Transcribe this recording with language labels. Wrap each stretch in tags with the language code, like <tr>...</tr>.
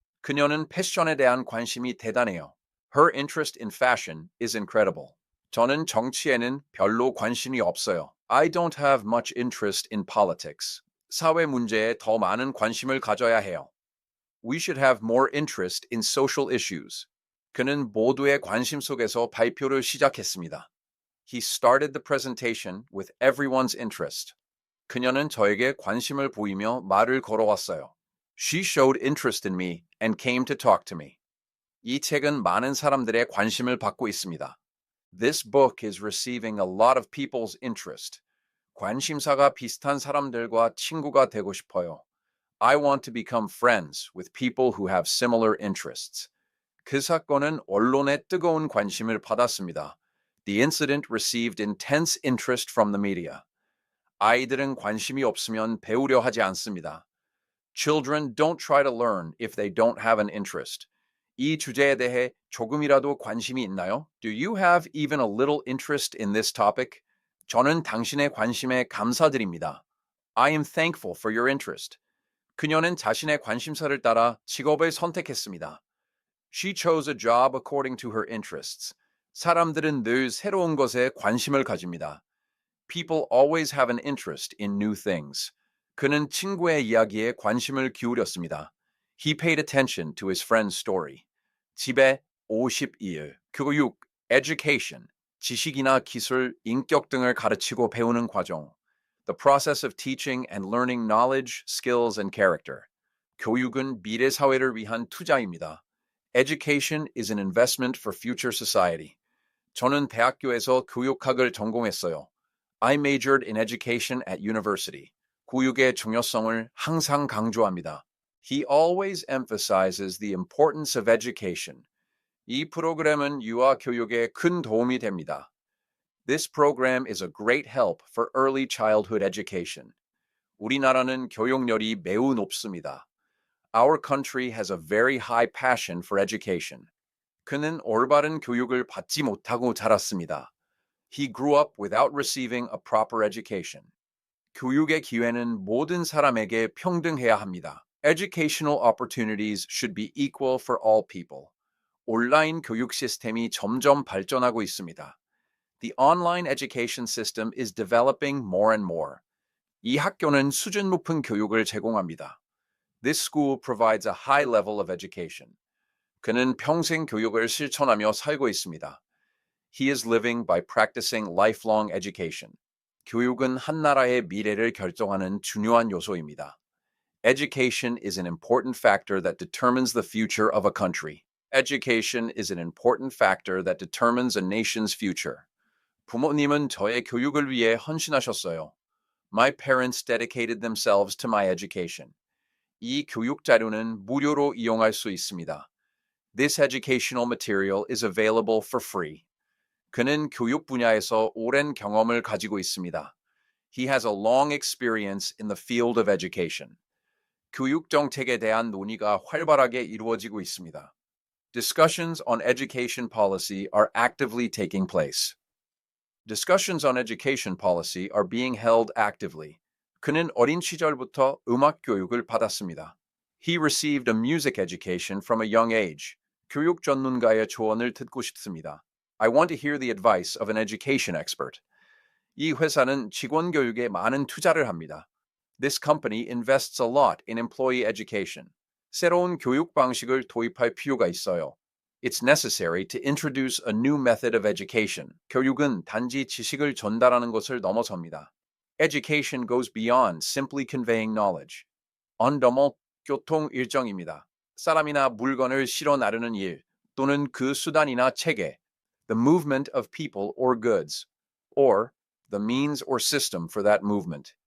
<ko>그녀는 패션에 대한 관심이 대단해요.</ko> <en>Her interest in fashion is incredible.</en> <ko>저는 정치에는 별로 관심이 없어요.</ko> <en>I don't have much interest in politics.</en> <ko>사회 문제에 더 많은 관심을 가져야 해요.</ko> <en>We should have more interest in social issues.</en> <ko>그는 모두의 관심 속에서 발표를 시작했습니다.</ko> <en>He started the presentation with everyone's interest.</en> <ko>그녀는 저에게 관심을 보이며 말을 걸어왔어요.</ko> <en>She showed interest in me and came to talk to me.</en> <ko>이 책은 많은 사람들의 관심을 받고 있습니다.</ko> <en>This book is receiving a lot of people's interest.</en> <ko>관심사가 비슷한 사람들과 친구가 되고 싶어요.</ko> <en>I want to become friends with people who have similar interests.</en> <ko>그 사건은 언론의 뜨거운 관심을 받았습니다.</ko> <en>The incident received intense interest from the media.</en> <ko>아이들은 관심이 없으면 배우려 하지 않습니다.</ko> <en>Children don't try to learn if they don't have an interest.</en> <ko>이 주제에 대해 조금이라도 관심이 있나요?</ko> <en>Do you have even a little interest in this topic?</en> <ko>저는 당신의 관심에 감사드립니다.</ko> <en>I am thankful for your interest.</en> <ko>그녀는 자신의 관심사를 따라 직업을 선택했습니다.</ko> <en>She chose a job according to her interests.</en> <ko>사람들은 늘 새로운 것에 관심을 가집니다.</ko> <en>People always have an interest in new things.</en> <ko>그는 친구의 이야기에 관심을 기울였습니다.</ko> <en>He paid attention to his friend's story.</en> <ko>집에 52일. 교육, education, 지식이나 기술, 인격 등을 가르치고 배우는 과정.</ko> <en>The process of teaching and learning knowledge, skills, and character.</en> <ko>교육은 미래 사회를 위한 투자입니다.</ko> <en>Education is an investment for future society.</en> <ko>저는 대학교에서 교육학을 전공했어요.</ko> <en>I majored in education at university.</en> <ko>교육의 중요성을 항상 강조합니다.</ko> <en>He always emphasizes the importance of education.</en> <ko>이 프로그램은 유아 교육에 큰 도움이 됩니다.</ko> <en>This program is a great help for early childhood education.</en> <ko>우리나라는 교육열이 매우 높습니다.</ko> <en>Our country has a very high passion for education.</en> <ko>그는 올바른 교육을 받지 못하고 자랐습니다.</ko> <en>He grew up without receiving a proper education.</en> <ko>교육의 기회는 모든 사람에게 평등해야 합니다.</ko> <en>Educational opportunities should be equal for all people.</en> <ko>온라인 교육 시스템이 점점 발전하고 있습니다.</ko> <en>The online education system is developing more and more.</en> <ko>이 학교는 수준 높은 교육을 제공합니다.</ko> <en>This school provides a high level of education.</en> <ko>그는 평생 교육을 실천하며 살고 있습니다.</ko> <en>He is living by practicing lifelong education.</en> <ko>교육은 한 나라의 미래를 결정하는 중요한 요소입니다.</ko> <en>Education is an important factor that determines the future of a country. Education is an important factor that determines a nation's future.</en> <ko>부모님은 저의 교육을 위해 헌신하셨어요.</ko> <en>My parents dedicated themselves to my education.</en> <ko>이 교육 자료는 무료로 이용할 수 있습니다.</ko> <en>This educational material is available for free.</en> <ko>그는 교육 분야에서 오랜 경험을 가지고 있습니다.</ko> <en>He has a long experience in the field of education.</en> <ko>교육 정책에 대한 논의가 활발하게 이루어지고 있습니다.</ko> <en>Discussions on education policy are actively taking place. Discussions on education policy are being held actively.</en> <ko>그는 어린 시절부터 음악 교육을 받았습니다.</ko> <en>He received a music education from a young age.</en> <ko>교육 전문가의 조언을 듣고 싶습니다.</ko> <en>I want to hear the advice of an education expert.</en> <ko>이 회사는 직원 교육에 많은 투자를 합니다.</ko> <en>This company invests a lot in employee education.</en> <ko>새로운 교육 방식을 도입할 필요가 있어요.</ko> <en>It's necessary to introduce a new method of education.</en> <ko>교육은 단지 지식을 전달하는 것을 넘어섭니다.</ko> <en>Education goes beyond simply conveying knowledge.</en> <ko>언더머 교통 일정입니다. 사람이나 물건을 실어 나르는 일 또는 그 수단이나 체계.</ko> <en>The movement of people or goods. Or the means or system for that movement.</en>